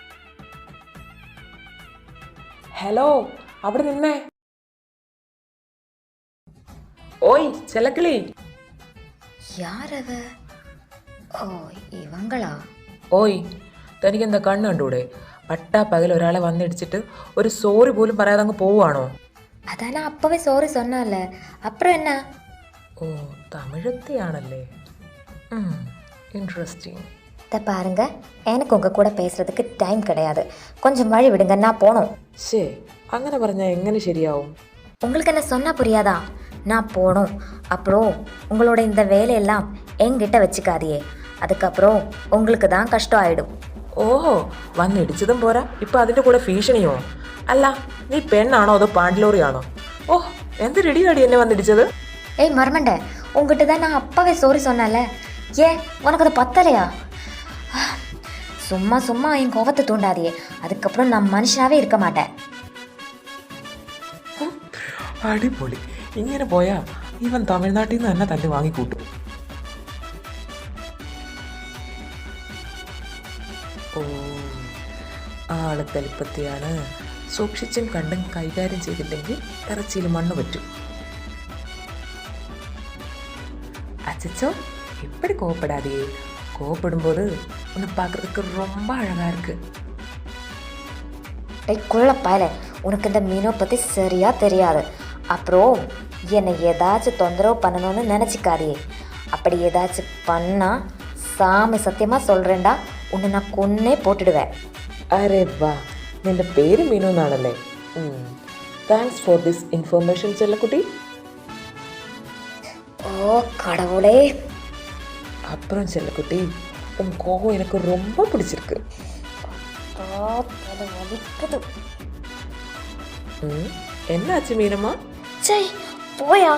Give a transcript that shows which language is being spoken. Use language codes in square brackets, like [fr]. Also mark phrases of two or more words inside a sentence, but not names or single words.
[ml] ഹലോ, അവിടെ നിന്നേ. ഓയ് ചെലക്കിളി. யாரவ? ഓ, ഇവങ്ങളാ? ഓയ്, തനിക്കെന്താ കണ്ണ് കണ്ടൂടെ? പട്ടാ പകൽ ഒരാളെ വന്നിടിച്ചിട്ട് ഒരു സോറി പോലും പറയാതെ അങ്ങ് പോവുകയാണോ? [ta] அதானே அப்பவே சாரி சொன்னால, அப்புறம் என்ன? [ml] ഓ, തമിഴത്തിയാണല്ലേ. [ta] இன்ட்ரெஸ்டிங். இதை பாருங்க, எனக்கு உங்கள் கூட பேசுறதுக்கு டைம் கிடையாது. கொஞ்சம் வழி விடுங்க, நான் போகணும். [ml] ശേ, അങ്ങനെ പറഞ്ഞാൽ എങ്ങനെ ശരിയാവും? [ta] உங்களுக்கு என்ன சொன்னால் புரியாதா? நான் போகணும். அப்புறம் உங்களோட இந்த வேலையெல்லாம் என்கிட்ட வச்சுக்காதியே, அதுக்கப்புறம் உங்களுக்கு தான் கஷ்டம் ஆகிடும். [ml] ഓഹോ, വന്നിടിച്ചതും പോരാ, ഇപ്പം അതിൻ്റെ കൂടെ ഭീഷണിയോ? അല്ല, നീ പെണ്ണാണോ അതോ പാണ്ടിലോറിയാണോ? ഓഹ്, എന്ത് റെഡിയാടി എന്നെ വന്നിടിച്ചത്? [ta] ஏய் மர்மண்டே, உங்ககிட்ட தான் நான் அப்பவே சாரி சொன்னேன்ல, ஏன் உனக்கு அது பத்தலையா? சும்மா சும்மா என் கோபத்தை தூண்டாதியே, அதுக்கப்புறம் நான் மனுஷனாவே இருக்க மாட்டேன். [ml] അടിപൊളി. ഇങ്ങനെ പോയാ ഇവൻ തമിഴ്നാട്ടിൽ നിന്ന് തന്നെ തല്ലി വാങ്ങിക്കൂട്ടും. ഓ, ആള് തലിപ്പത്തിയാണ്. സൂക്ഷിച്ചും കണ്ടും കൈകാര്യം ചെയ്തില്ലെങ്കിൽ ഇറച്ചിയിൽ മണ്ണ് പറ്റും. [ta] அச்சோ, எப்படி கோவப்படாதே. கோவப்படும்போது உன்னை பார்க்குறதுக்கு ரொம்ப அழகாக இருக்கு. குள்ளப்பாயில, உனக்கு இந்த மீனை பற்றி சரியாக தெரியாது. அப்புறம் என்னை ஏதாச்சும் தொந்தரவு பண்ணணும்னு நினச்சிக்காதியே. அப்படி ஏதாச்சும் பண்ணால் சாமி சத்தியமாக சொல்கிறேன்டா, உன்னை நான் கொன்னே போட்டுடுவேன். அரே வா, [ml] നിന്റെ പേര് മീനു എന്നാണല്ലേ? [en] Thanks for this information ചെല്ലക്കുട്ടി. [ta] ஓ கடவுளே. அப்புறம் செல்லக்குட்டி, உன் கோவம் எனக்கு ரொம்ப பிடிச்சிருக்கு. என்னாச்சு மீனம்மா? சை, போயா.